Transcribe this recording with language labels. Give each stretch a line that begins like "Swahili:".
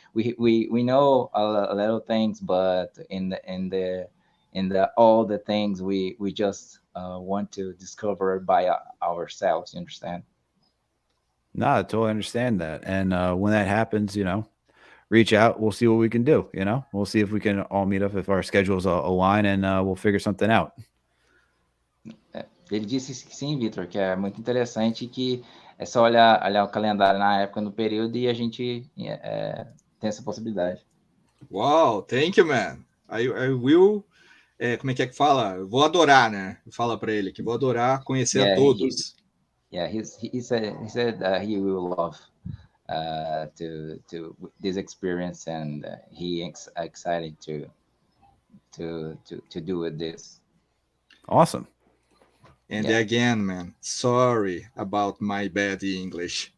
English: We know a little things, but in the all the things we just want to discover by ourselves. You understand? No, I totally understand that. And when that happens, reach out. We'll see what we can do. We'll see if we can all meet up if our schedules align, and we'll figure something out.
Portuguese: Ele disse que sim, Vitor, que é muito interessante, que é só olhar o calendário na época, no período, e a gente tem essa possibilidade.
English: Wow, thank you, man. I will.
Portuguese: Como é que fala? Eu vou adorar, né? Fala para ele que vou adorar conhecer a todos.
English: He said he will love to this experience, and he excited to do with this. Awesome. And again, man, sorry about my bad English.